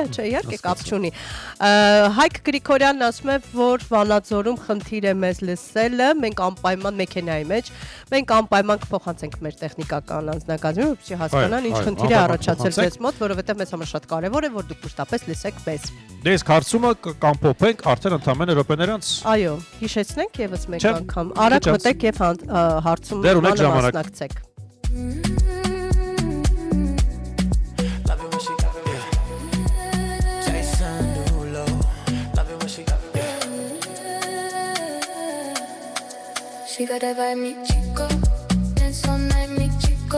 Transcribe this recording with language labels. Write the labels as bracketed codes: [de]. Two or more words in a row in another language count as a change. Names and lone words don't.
[hy] իհարկե կապ չունի։ Հայկ Գրիգորյանն ասում է, որ Վանաձորում խնդիր է մեզ լսելը, մենք անպայման մեքենայի մեջ, մենք անպայման կփոխանցենք մեր տեխնիկական անձնակազմին, որպեսզի հասկանան ինչ խնդիր է առաջացել ձեզ մոտ, որովհետև մեզ համար շատ կարևոր է, որ դուք մշտապես լսեք մեզ։ Դե իսկ հարցումը կամփոփենք արդեն ընդամենը րոպեներ անց։ Այո, հիշեցնենք եւս մեկ անգամ։ Արագ մտեք եւ հարցում մասնակցեք։ [en] She got that vibe, [es] mi chico. [en] Dance all night, [es] mi chico.